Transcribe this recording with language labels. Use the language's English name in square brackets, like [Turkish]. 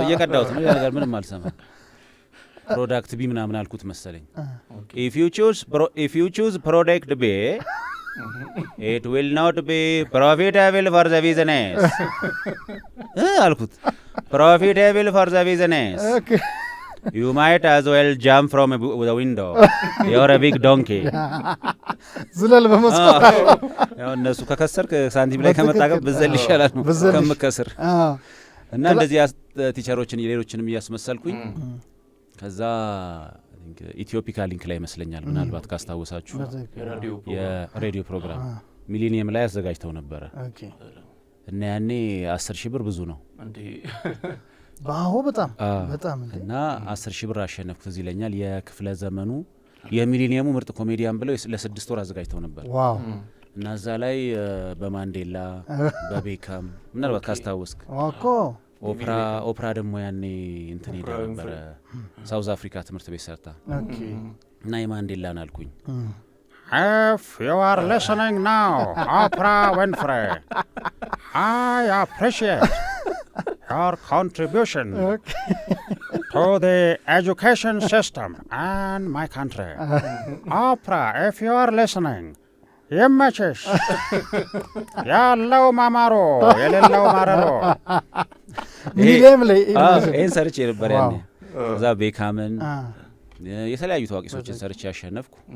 [Amharic] እየቀዳሁት ነው ነገር ምንም አልሰማም ፕሮዳክት ቢ ምናምን አልኩት መሰለኝ [English] if you choose product B it will not be profitable for the business [Amharic] አልኩት [English] profitable for the business you might as well jump from the window you're a big donkey [Amharic] ዝለል በመስኮት ያው እነሱ ከከሰርክ ሳንቲም ላይ ከመጣቀም ብዘል ይሻላል ነው ከምከስር እና እንደዚህ ቲቸሮችን ሌሎችንም እያስመሰልኩኝ ከዛ ኢትዮፒካ ሊንክ ላይ መስለኛል ምናልባት ካስታወሳችሁ የሬዲዮ ፕሮግራም ሚሊኒየም ላይ አዘጋጅተው ነበር እና ያኔ 10,000 ብር ብዙ ነው እንዴ ባሆ በጣም እና 10,000 ብር አሸነፍኩት እዚህ ይለኛል የክፍለ ዘመኑ የሚሊኒየሙ ምርጥ ኮሜዲያን ብለው ለ6 ወር አዘጋጅተው ነበር ዋው እና እዛ ላይ በማንዴላ በቤካም ምናልባት ካስታወስክ ዋኮ ኦፕራ ደግሞ ያኔ እንትን ሄዳ ነበር ሳውዝ አፍሪካ ትምህርት ቤት ሰርታ እና የማንዴላን አልኩኝ [English] If you are listening now, Oprah Winfrey, I appreciate your contribution to the education system and my country. Oprah, if you are listening, [Amharic] ይመችሽ ያለው ማማሮ የሌለው ማረሮ ሚሊየም ላይ ይሄን ሰርቼ ነበር ያኔ እዛ ቤካምን የተለያዩ ታዋቂ ሰዎችን ሰርቼ ያሸነፍኩ